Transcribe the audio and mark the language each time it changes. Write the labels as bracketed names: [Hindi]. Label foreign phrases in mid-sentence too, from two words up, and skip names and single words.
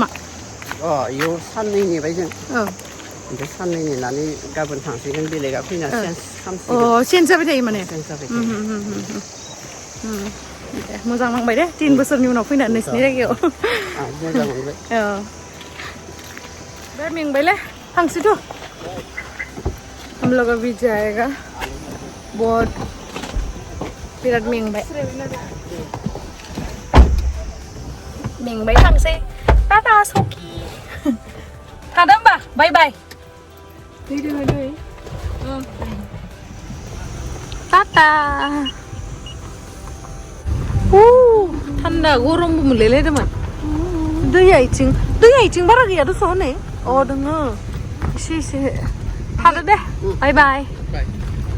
[Bodo] इयाव साननै नेबाय जों ओमफ्राय साननै नेनानै गाबोन थांसिगोन बेलेगा फैना चेन्ज खालामसिगोन चेन्ज जाबाय थायो माने मोजां नांबाय दे 3 बोसोरनि उनाव फैनानै नोंसिनि जायगायाव मोजां मोनबाय बे मेंबायलै थांसैथ' [Hindi] हम लोग अभी जाएगा बहुत बिराद [Bodo] मेंबाय थांसै टाटा चौकी थादों होमबा [English] bye bye tata [Bodo] थान्दा गरमबो मोनलायलायदोंमोन दैया इथिं बारा गैया दस' नै दोङो एसे थादो दे [English] bye bye